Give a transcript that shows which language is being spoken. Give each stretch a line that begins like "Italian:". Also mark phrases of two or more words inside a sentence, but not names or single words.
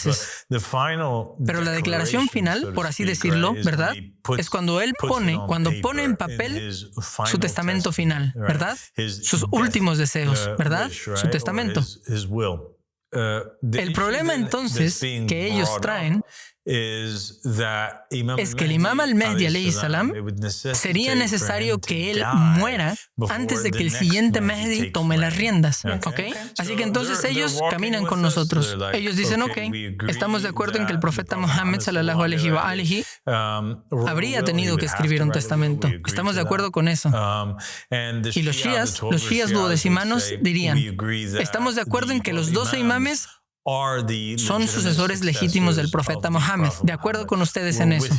Spanish: Pero la declaración final, por así decirlo, ¿verdad?, es cuando él pone en papel su testamento final, ¿verdad? Sus últimos deseos, ¿verdad? Su testamento. El problema entonces que ellos traen es que el Imam al-Mehdi
Arabic: عليه السلام
Spanish: sería necesario que él muera antes de que el siguiente Mehdi tome las riendas, ¿ok? Así que entonces ellos caminan con nosotros. Ellos dicen, ok, estamos de acuerdo en que el profeta Muhammad
Arabic: صلى الله عليه وآله
Spanish: habría tenido que escribir un testamento. Estamos de acuerdo con eso. Y los shias duodecimanos dirían, estamos de acuerdo en que los 12 imames son sucesores legítimos del profeta Mohammed, de acuerdo con ustedes en eso.